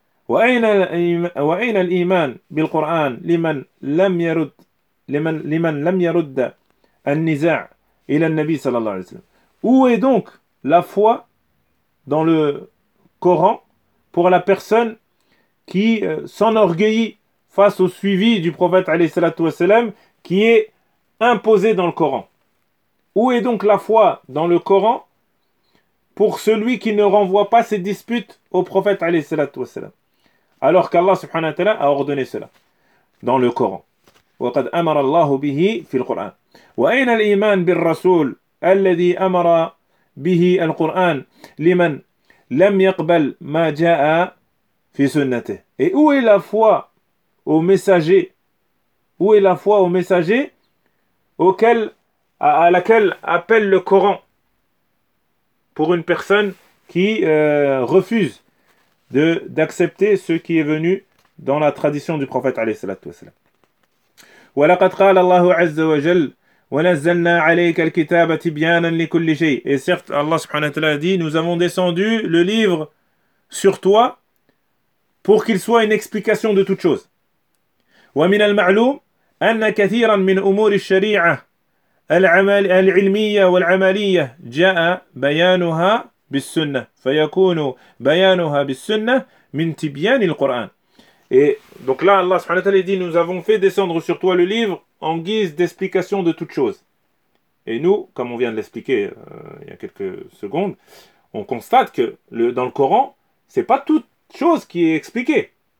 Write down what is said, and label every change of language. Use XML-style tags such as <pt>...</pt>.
<ar>Wa'ina al-iman bil Qur'an liman lam yarud لمن لم يرد النزاع الى النبي صلى الله عليه وسلم.</ar> <fr>Où est donc la foi dans le Coran pour la personne qui s'enorgueillit face au suivi du prophète عليه الصلاة والسلام qui est imposé dans le Coran? Où est donc la foi dans le Coran pour celui qui ne renvoie pas ses disputes au prophète عليه الصلاة والسلام alors qu'Allah subhanahu wa ta'ala a ordonné cela dans le Coran?</fr> <ar>وقد أمر الله به في القرآن وأين الإيمان بالرسول الذي أمر به القرآن لمن لم يقبل ما جاء في سنته.</ar> <fr>Et où est la foi au messager, où est la foi au messager auquel à laquelle appelle le Coran pour une personne qui refuse d'accepter ce qui est venu dans la tradition du prophète عليه الصلاة والسلام.</fr> <ar>ولقد قال الله عز وجل ونزلنا عليك الكتاب تبيانا لكل شيء.</ar> <fr>Et certes, Allah subhanahu wa ta'ala dit, nous avons descendu le livre sur toi pour qu'il soit une explication de toutes choses.</fr> <ar>ومن المعلوم أن كثيرا من أمور الشريعة العلمية والعملية جاء بيانها بالسنة فيكون بيانها بالسنة من تبيان القرآن.</ar> <fr>Et donc là, Allah subhanahu wa ta'ala dit, nous avons fait descendre sur toi le livre en guise d'explication de toutes choses. Et nous, comme on vient de l'expliquer il y a quelques secondes, on constate que dans le Coran, c'est pas toute chose qui est expliquée.</fr>